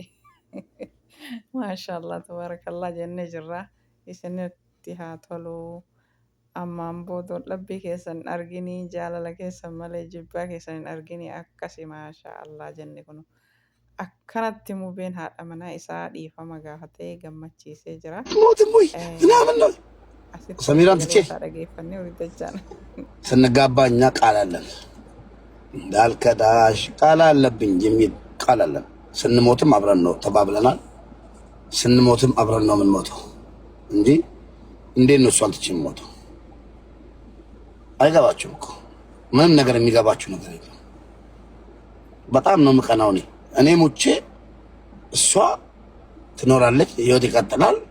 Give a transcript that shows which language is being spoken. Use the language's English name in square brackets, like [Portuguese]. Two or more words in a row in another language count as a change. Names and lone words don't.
[Arabic] ما شاء الله تبارك الله [Oromo] jennee jirra. Isinitti haa tolu. Ammaan booda dhabbii keessan hin arginii, jaalala keessan malee jibbaa keessan hin arginii akkasi maashaallah jenne kun akkanatti mubeen haadha manaa isaa dhiifama gaafatee gammachiisee jira. [Amharic] ሰሚራን ትቼ [Oromo] dhageeffannee hojjechaan. [Amharic] ስንጋባ እኛ ቃል አለን እንዳልከዳሽ ቃል አለብኝ የሚል ቃል አለን። ስንሞትም አብረን ነው ተባብለናል። ስንሞትም አብረን ነው የምንሞተው እንጂ እንዴት ነው እሷን ትቼ የምሞተው? አይገባችሁም እኮ ምንም ነገር የሚገባችሁ ነገር የለም። በጣም ነው የምቀናው እኔ ሙቼ እሷ ትኖራለች፣ ህይወት ይቀጥላል።